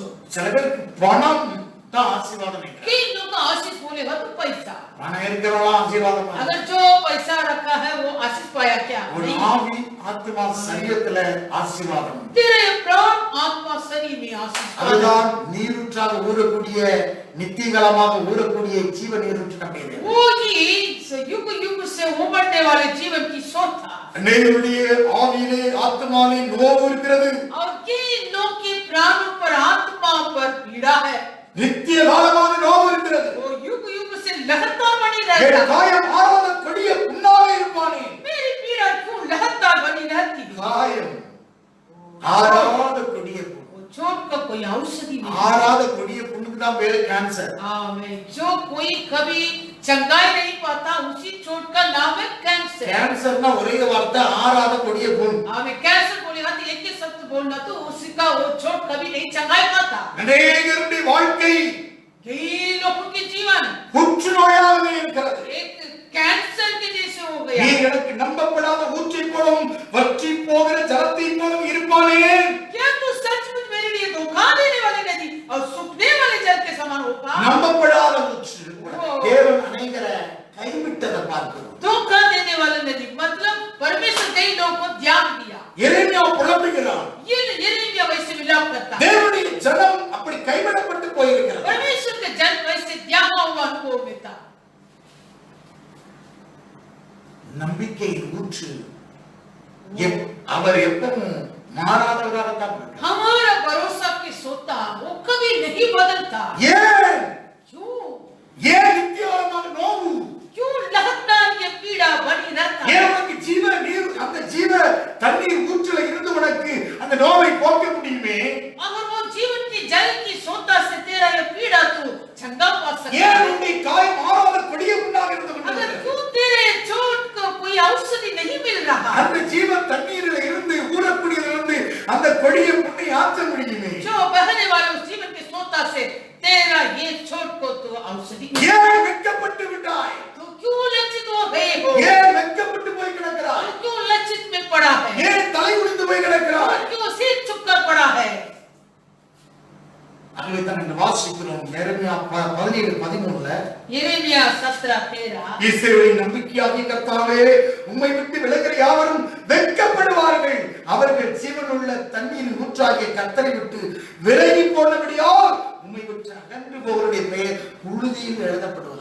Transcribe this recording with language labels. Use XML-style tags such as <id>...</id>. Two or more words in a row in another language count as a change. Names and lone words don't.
<ta>சில பேருக்கு பணம் தான் ஆசீர்வாதம் நினைக்கிறாங்க.</ta> <hi>कई लोग आशीष बोलेगा तो पैसा.</hi> <ta>பணம் இருக்கிறவங்க ஆசீர்வாதம்.</ta> <hi>अगर जो पैसा रखा है वो आशीष पाया क्या?</hi> <ta>ஒரு ஆவி ஆத்மா சரீரத்துல ஆசீர்வாதம்.</ta> <hi>तेरे प्राण आत्मा शरीर में आशीष.</hi> <ta>அதுதான் நீரூற்றாக ஊறக்கூடிய நித்தியகாலமாக ஊறக்கூடிய ஜீவ நீரூற்று நம்முடையது.</ta> <hi>वो ही युग युग से उमड़ने वाले जीवन की सोच था.</hi> <ta>நம்முடைய ஆவியிலே ஆத்மாவிலே நோவு இருக்கிறது.</ta> <hi>और किन लोग के प्राणों पर आत्मा पर पीड़ा है.</hi> <ta>நித்திய காலமாக நோவு இருக்கிறது.</ta> <hi>वो युग युग से लगातार बनी</hi> <ta>என்</ta> <hi>रहता है.</hi> <ta>காயம் ஆறாத கொடிய புண்ணாக இருப்பானே.</ta> <hi>मेरी पीड़ा क्यों लगातार बनी रहती है?</hi> <ta>காயம் ஆறாத கொடிய புண்.</ta> <hi>वो चोट का कोई औषधि नहीं.</hi> <ta>ஆறாத கொடிய புண்ணுக்கு தான் பேரு கேன்சர்.</ta> <hi>आमेन. जो कोई कभी चंगाई नहीं पाता उसी चोट का नाम है कैंसर.</hi> <ta>கேன்சர்னா ஒரே வார்த்தை ஆறாத கொடிய புண்.</ta> <hi>आमेन. कैंसर बोलेगा तो एक ही शब्द बोलना तो उसका वो चोट कभी नहीं चंगाई पाता.</hi> <ta>அநேகருடைய வாழ்க்கை</ta> <hi>कई लोगों के जीवन</hi> <ta>புற்றுநோயாகவே இருக்கிறது.</ta> <hi>एक कैंसर के जैसे हो गया.</hi> <ta>நீ எனக்கு நம்பப்படாத ஊற்றை போலவும் வற்றி போகிற ஜலத்தை போலவும் இருப்பானே.</ta> <hi>क्या तू सचमुच मेरे लिए धोखा देने वाली नदी और सूखने वाले जल के समान होगा?</hi> <ta>நம்பப்படாத ஊற்று. தேவன் அநேகரை கைவிட்டதை பார்க்கிறோம்.</ta> <hi>धोखा देने वाली नदी मतलब परमेश्वर कई लोगों को त्याग दिया.</hi> <ta>எரேமியா புலம்புகிறான்.</ta> <hi>ये यिर्मयाह वैसे विलाप करता है.</hi> <ta>தேவனுடைய ஜனம் அப்படி கைவிடப்பட்டு போயிருக்கிறது.</ta> <hi>परमेश्वर का जन वैसे त्यागा हुआ अनुभव में था.</hi> <ta>நம்பிக்கையின் ஊற்று அவர் எப்பவும் மாறாதவராகத்தான் இருக்கிறார்.</ta> <hi>हमारा भरोसा की सोता वो कभी नहीं बदलता.</hi> <ta>ஏன்</ta> <hi>क्यों?</hi> <ta>ஏன் நித்தியகாலமாக நோவு?</ta> <hi>क्यों लगातार ये पीड़ा बनी रहता है?</hi> <ta>ஏன் உனக்கு ஜீவ நீர் அந்த ஜீவ தண்ணீர் ஊற்றுல இருந்து உனக்கு அந்த நோவை போக்க முடியுமே?</ta> <hi>अगर वो जीवन की जल की सोता से तेरा ये पीड़ा तू चंगा पा सकता</hi> <ta>ஏன்</ta> <hi>है.</hi> <ta>உன்னை காயம் ஆறாத கொடிய புண்ணாக இருந்து</ta> <hi>अगर</hi> <ta>கொண்டிருக்கிறது?</ta> <hi>क्यों तेरे चोट को कोई औषधि नहीं मिल रहा?</hi> <ta>அந்த ஜீவ தண்ணீரில் இருந்து ஊறக்கூடியதிலிருந்து அந்த கொடிய புண்ணை ஆற்ற முடியுமே?</ta> <hi>जो बहने वाले उस जीवन के सोता से तेरा ये चोट को तू औषधि.</hi> <ta>ஏன் வெட்கப்பட்டு விட்டாய்?</ta> <hi>तू क्यों लज्जित हो गए हो?</hi> <ta>ஏன் வெட்கப்பட்டு போய் கிடக்கிறாய்?</ta> <hi>तू क्यों लज्जित में पड़ा है?</hi> <ta>ஏன் தலை குனிந்து போய் கிடக்கிறாய்?</ta> <hi>क्यों सिर झुककर पड़ा है?</hi> <ta>ஆகவே தான் இந்த வாசிக்கிறோம் எரேமியா 17:13</ta> <hi>यिर्मयाह 17:13</hi> <ta>இஸ்ரவேலின் நம்பிக்கையாகிய கர்த்தாவே உம்மை விட்டு விலகிற யாவரும் வெட்கப்படுவார்கள். அவர்கள் ஜீவனுள்ள தண்ணீரின் ஊற்றாகிய கர்த்தரை விட்டு விலகி போனபடியால் உம்மை விட்டு அகன்று போவருடைய பெயர் புழுதியில் எழுதப்படுவார்.</ta>